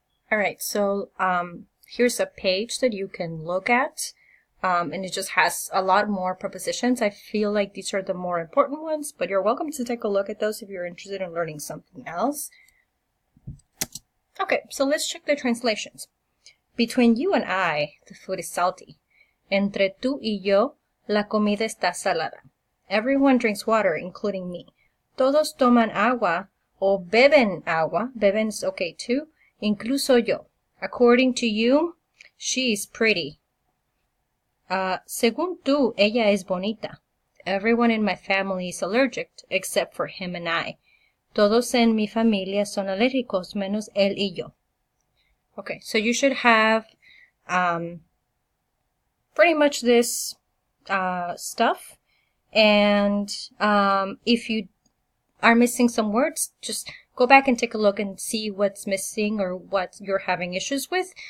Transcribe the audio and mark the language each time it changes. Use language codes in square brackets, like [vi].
[en] All right, so here's a page that you can look at, and it just has a lot more prepositions. I feel like these are the more important ones, but you're welcome to take a look at those if you're interested in learning something else. Okay, so let's check the translations. Between you and I, the food is salty. [es] Entre tú y yo, la comida está salada. [en] Everyone drinks water, including me. [es] Todos toman agua o beben agua. [en] Beben is okay too. [es] Incluso yo. [en] According to you, she is pretty. [es] Según tú, ella es bonita. [en] Everyone in my family is allergic, except for him and I. [es] Todos en mi familia son alérgicos, menos él y yo. [en] Okay, so you should have pretty much this stuff. And if you are missing some words, just go back and take a look and see what's missing or what you're having issues with.